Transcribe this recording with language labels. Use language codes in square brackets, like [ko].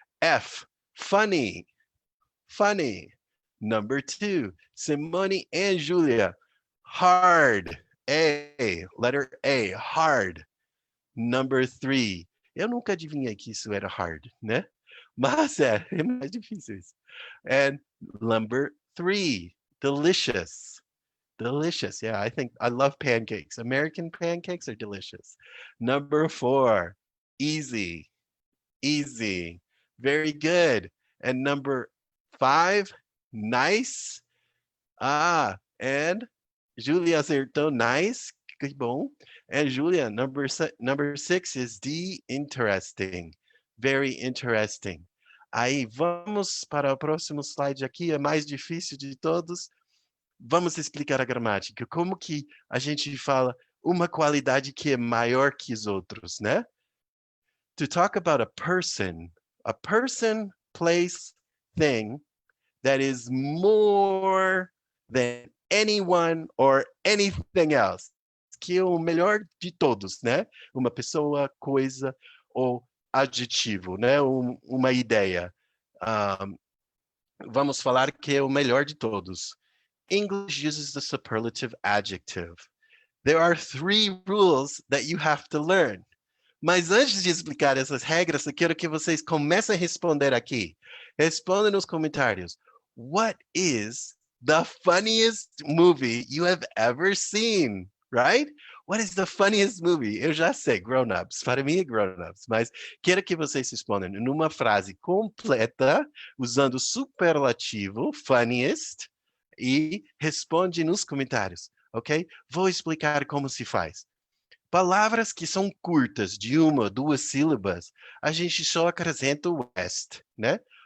[en] F, funny, funny. Number two, Simone and Julia, hard. A, letter A, hard. Number three, [pt] eu nunca adivinhei que isso era hard, né? Mas é mais difícil isso. [en] And number three, delicious. Delicious. Yeah, I love pancakes. American pancakes are delicious. Number four, easy. Easy. Very good. And number five, nice. And Julia acertou nice. [pt] Que bom. [en] And Julia, number six is D, interesting. Very interesting. [pt] Aí, vamos para o próximo slide aqui, é mais difícil de todos. Vamos explicar a gramática. Como que a gente fala uma qualidade que é maior que os outros, né? [en] To talk about a person, place, thing that is more than anyone or anything else. [pt] Que é o melhor de todos, né? Uma pessoa, coisa ou adjetivo, né? Uma ideia. Um, vamos falar que é o melhor de todos. [en] English uses the superlative adjective. There are 3 rules that you have to learn. [pt] Mas antes de explicar essas regras, eu quero que vocês comecem a responder aqui. Respondam nos comentários. [en] What is the funniest movie you have ever seen? Right? What is the funniest movie? [pt] Eu já sei, grown-ups. Para mim é grown-ups. Mas quero que vocês respondam numa frase completa, usando o superlativo, funniest, e responde nos comentários, ok? Vou explicar como se faz. Palavras que são curtas, de 1 ou 2 sílabas, a gente só acrescenta o est, né?